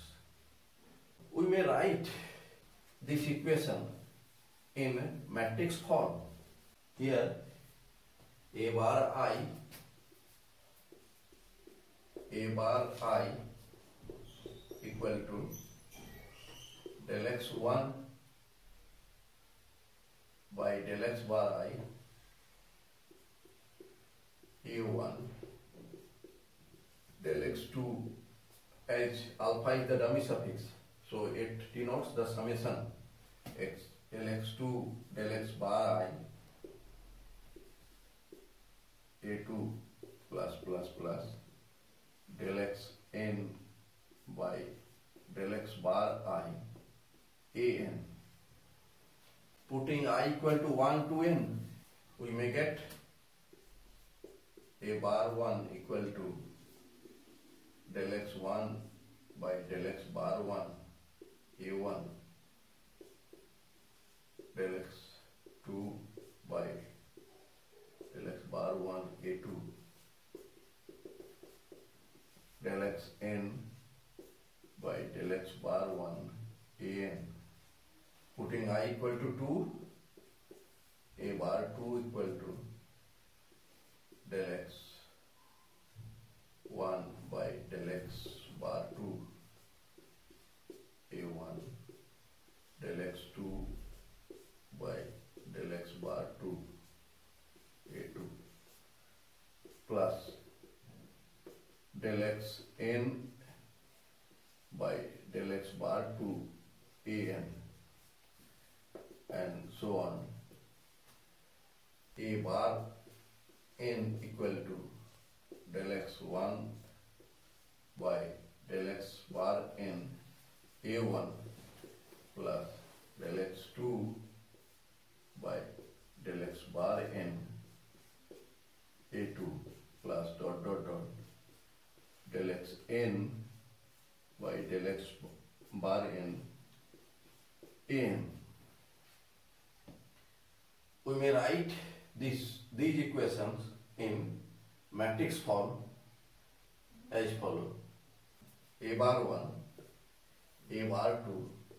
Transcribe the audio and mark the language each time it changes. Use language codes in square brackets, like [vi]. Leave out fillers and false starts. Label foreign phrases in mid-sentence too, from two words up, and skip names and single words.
[en] We may write this equation in matrix form. Here a bar I equal to del x1 by del x bar I a1 del x2, as alpha is the dummy suffix, so it denotes the summation x del x2 del x bar I a2 plus plus plus del x n by del x bar I an. Putting I equal to 1 to n, we may get a bar 1 equal to del x1 by del x bar 1 a1 del x2 by del x bar 1 a2 del x n by del x bar 1 an. Putting I equal to 2, a bar 2 equal to del x 1 by del x bar 2 a1 del x 2 by del x bar 2 a2 plus del x n by del x bar 2 an, and so on. A bar n equal to del x1 by del x bar n a1 plus del x2 by del x bar n a2 plus dot dot dot del x n by del x bar n an. We may write these equations in matrix form as follows: a bar 1, a bar 2,